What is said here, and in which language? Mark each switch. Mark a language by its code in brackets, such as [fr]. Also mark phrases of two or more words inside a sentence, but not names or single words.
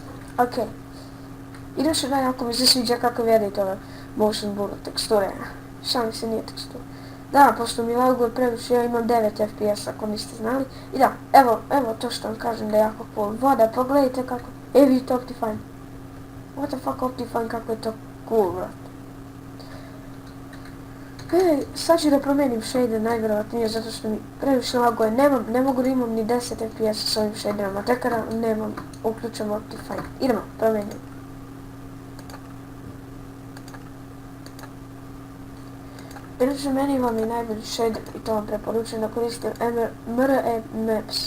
[bs] Okej. Idem što dalje ako mi se sviđa kako vidite ove [en] motion blur [bs] teksture. Šta mi se nije tekstura. Da, pošto mi laguje previše, ja imam 9 FPS ako niste znali. I da, evo to što vam kažem da je jako cool. Voda, pogledajte kako. Vidite Optifine. [en] What the fuck [bs] Optifine, kako je to cool, brat. Sad ću da promijenim shader najvjerovatnije zato što mi previše laguje. Ne mogu da imam ni 10 FPS s ovim shaderama, tek kada nemam, uključam Optifine. Idemo, promijenim. Inače, meni vam je najbolji shader i to vam preporučujem da koristim MRE Maps.